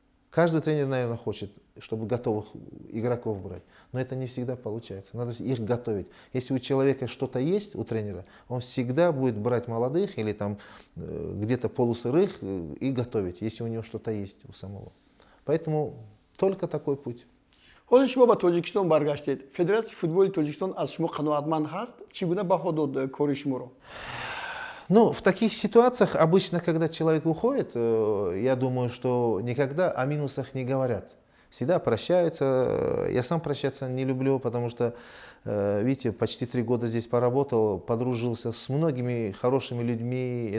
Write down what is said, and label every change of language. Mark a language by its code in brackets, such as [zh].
[ru] Каждый тренер, наверное, хочет, чтобы готовых игроков брать. Но это не всегда получается. Надо их готовить. Если у человека что-то есть, у тренера, он всегда будет брать молодых или там где-то полусырых и готовить, если у него что-то есть у самого. Поэтому только такой путь. [tg] ҳозир шумо ба Тоҷикистон баргаштед. Федератсияи футболи Тоҷикистон аз шумо қаноатманд ҳаст? Чӣ гуна баҳо дод кори шуморо? [ru] Ну, в таких ситуациях обычно, когда человек уходит, я думаю, что никогда о минусах не говорят. Всегда прощаются. Я сам прощаться не люблю, потому что, видите, почти 3 года здесь поработал, подружился с многими хорошими людьми.